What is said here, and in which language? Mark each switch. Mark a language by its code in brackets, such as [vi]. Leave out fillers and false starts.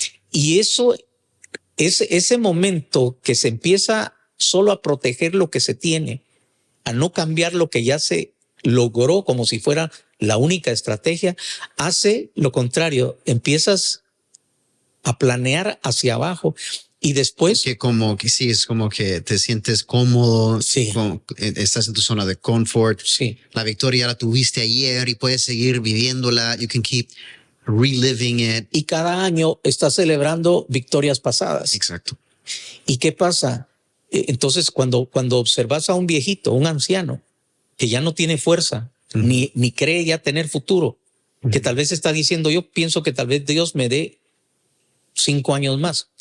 [es] Y eso, ese momento que se empieza solo a proteger lo que se tiene, a no cambiar lo que ya se logró como si fuera la única estrategia, hace lo contrario. Empiezas a planear hacia abajo y después... Que como que sí, es como que te sientes cómodo, estás en tu zona de confort. La victoria la tuviste ayer y puedes seguir viviéndola. [en] You can keep reliving it. [es] Y cada año estás celebrando victorias pasadas. Exacto. ¿Y qué pasa? Entonces, cuando observas a un viejito, un anciano, que ya no tiene fuerza, ni cree ya tener futuro, que tal vez está diciendo, yo pienso que tal vez Dios me dé 5 años más.